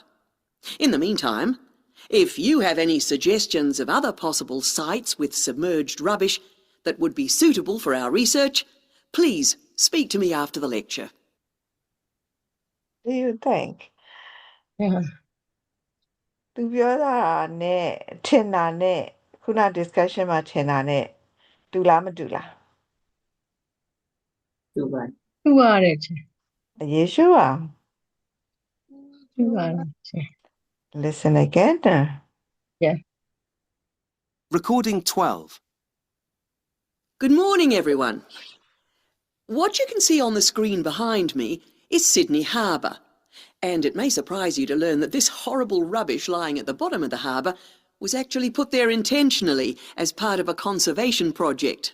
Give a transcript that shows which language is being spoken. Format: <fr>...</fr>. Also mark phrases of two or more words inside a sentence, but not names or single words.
<en>In the meantime, if you have any suggestions of other possible sites with submerged rubbish that would be suitable for our research, please speak to me after the lecture. Do you think? Yeah.</en> <my>သူပြောတာနဲ့ထင်တာနဲ့ခုန discussion မှာထင်တာနဲ့တူလားမတူလား တူပါတယ်ချင် ယေရှုอ่ะ တူပါတယ်ချင်</my> <en>Listen again. Yeah. Recording 12. Good morning, everyone. What you can see on the screen behind me is Sydney Harbour, and it may surprise you to learn that this horrible rubbish lying at the bottom of the harbour was actually put there intentionally as part of a conservation project.</en>